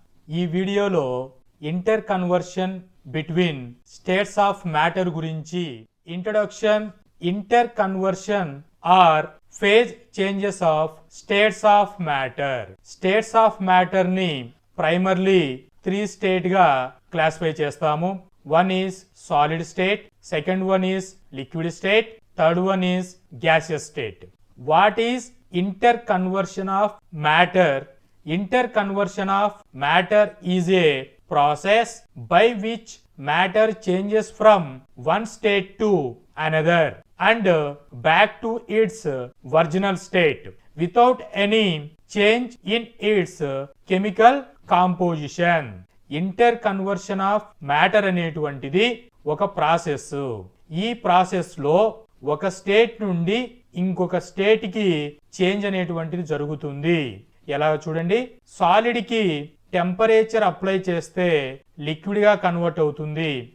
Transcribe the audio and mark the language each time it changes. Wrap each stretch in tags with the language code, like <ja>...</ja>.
<te>ఈ వీడియోలో inter conversion between states of matter గురించి introduction, inter conversion are phase changes of states of matter. States of matter ని primarily 3 state గా classify చేస్తాము.</te> <en>One is solid state, second one is liquid state, third one is gaseous state. What is interconversion of matter? Interconversion of matter is a process by which matter changes from one state to another and back to its original state without any change in its chemical composition.</en> <te>Inter conversion of matter అనేటువంటిది ఒక process. ఈ process లో ఒక state నుండి ఇంకొక state కి change అనేటువంటిది జరుగుతుంది. ఎలా చూడండి, సాలిడ్ కి టెంపరేచర్ అప్లై చేస్తే లిక్విడ్ గా కన్వర్ట్ అవుతుంది.</te>